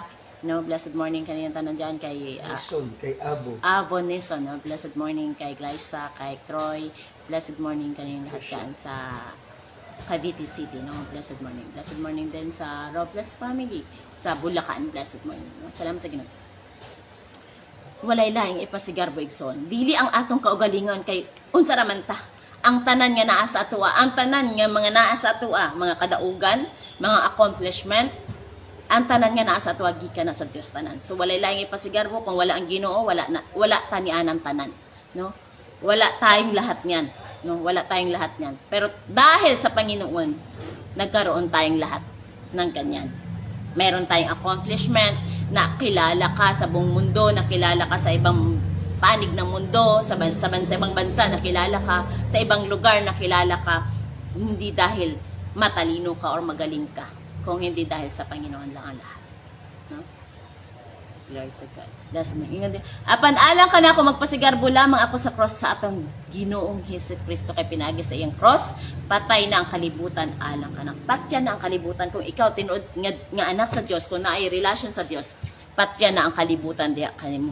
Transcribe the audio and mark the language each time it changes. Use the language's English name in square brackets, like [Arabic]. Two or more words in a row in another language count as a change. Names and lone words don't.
[Cebuano] No, [English] blessed morning [Cebuano] kaniyang tanan dyan kay Avo Nison. No, [English] blessed morning [Cebuano] kay Glyza, kay Troy. [English] Blessed morning [Cebuano] kaniyang lahat dyan sa Cavite City, no? [English] Blessed morning. Blessed morning [Filipino] din sa Robles family sa Bulacan. [English] Blessed morning. [Cebuano] No? Salamat sa Ginoo. Walay laing ipasigarbo igsoon. Dili ang atong kaugalingon kay unsa ra man ta. Ang tanan nga naa sa atoa, ang tanan nga mga naa sa atoa, mga kadaugan, mga accomplishment, ang tanan nga naa sa atoa gikan na sa Dios tanan. So walay laing ipasigarbo kung wala ang Ginoo, wala tanian ang tanan, no? [Filipino] Wala tayong lahat niyan. No, wala tayong lahat niyan. Pero dahil sa Panginoon, nagkaroon tayong lahat ng ganyan. Meron tayong accomplishment, nakilala ka sa buong mundo, nakilala ka sa ibang panig ng mundo, sa ibang bansa, nakilala ka, sa ibang lugar, nakilala ka, hindi dahil matalino ka or magaling ka, kung hindi dahil sa Panginoon lang ang lahat. [English] No? Glory to God. That's me. [Cebuano] Apan alang ka na ako magpasigarbo lamang ako sa cross sa atong Ginoong Hesus Kristo kay pinagi sa iyang cross, patay na ang kalibutan alang ka na. Patya na ang kalibutan kung ikaw tinuod nga anak sa Dios, kung naay relasyon sa Dios, patya na ang kalibutan diha kanimo.